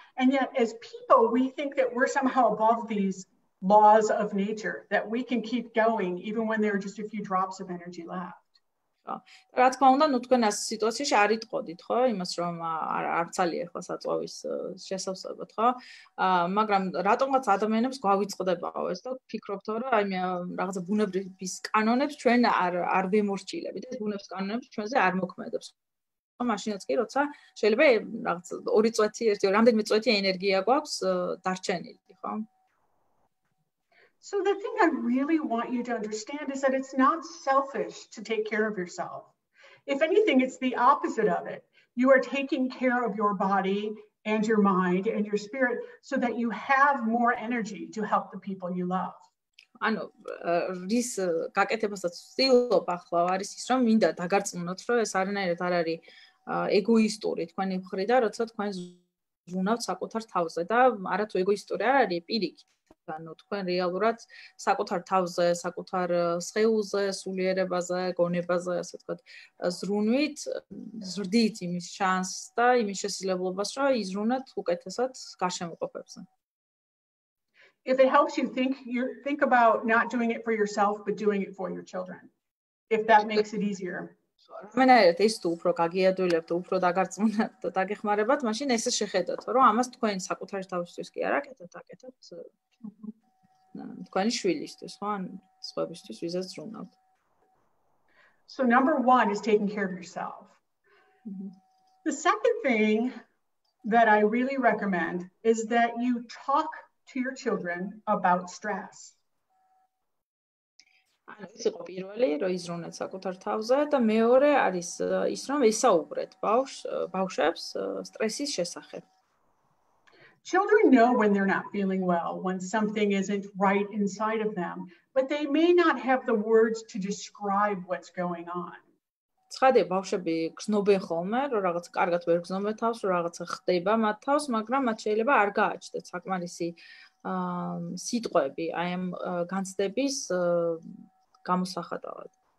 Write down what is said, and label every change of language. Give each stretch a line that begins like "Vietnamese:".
English: And yet as people, we think that we're somehow above these laws of nature, that we can keep going even when there are just a few drops of energy left.
Georgian: რა თქმა უნდა, ნუ თქვენ ამ სიტუაციაში არ იტყოდით, ხო? იმას რომ არ ძალიან ახლა საწვავის შესავსებად, ხო? მაგრამ რატომღაც ადამიანებს გვავიწყდებაო ეს და ვფიქრობთ, რომ აი რაღაცა ბუნების კანონებს ჩვენ არ ვემორჩილებით. ეს ბუნების კანონებს ჩვენზე არ მოქმედებს. მაშინაც კი როცა შეიძლება რაღაც 2 წუთი, რამდენიმე წუთი ენერგია გვაქვს დარჩენილი, ხო?
English: So the thing I really want you to understand is that it's not selfish to take care of yourself. If anything, it's the opposite of it. You are taking care of your body and your mind and your spirit so that you have more energy to help the people you love.
Georgian: ანუ რის გაკეთებასაც ვცდილობ ახლა არის ის, რომ მინდა დაგარწმუნოთ, რომ ეს არანაირად არ არის ეგოისტური თქვენი მხრიდან, როცა თქვენ ზრუნავთ საკუთარ თავზე და არათუ ეგოისტური არ არის, პირიქით. ანუ თქვენ რეალურად საკუთარ თავზე, საკუთარ სხეულზე, სულიერებაზე, გონებაზე, ასე ვთქვათ, ზრუნვით ზრდით იმის შანსს და იმის შესაძლებლობას, რომ იზრუნოთ უკეთესად გარშემოყოფებზე.
English: If it helps you think about not doing it for yourself, but doing it for your children, if that makes it easier.
Georgian: რამენერად ის თუ უფრო გაგიადვილებთ, უფრო დაგარწმუნებთ და დაგეხმარებათ, მაშინ ესე შეხედოთ, რომ ამას თქვენ საკუთარი თავისთვის კი არ აკეთებთ, აკეთებთ თქვენი შვილისთვის, ხო, ან სხვებისთვის, ვიზაც ზრუნავთ.
English: So number 1 is taking care of yourself. The second thing that I really recommend is that you talk to your children about stress.
Georgian: ეს იყო პირველი, რომ იზრუნეთ საკუთარ თავზე და მეორე არის ის, რომ ესაუბრეთ ბავშვებს სტრესის შესახებ.
English: Children know when they're not feeling well, when something isn't right inside of them, but they may not have the words to describe what's going on.
Georgian: ცხადია, ბავშვები გრძნობენ ხოლმე, რომ რაღაც კარგად ვერ გრძნობენ თავს, რომ რაღაცა ხდება მათ თავს, მაგრამ მათ შეიძლება არ გააჩნდეთ საკმარისი სიტყვები აი ამ განცდების გამოსახატავად.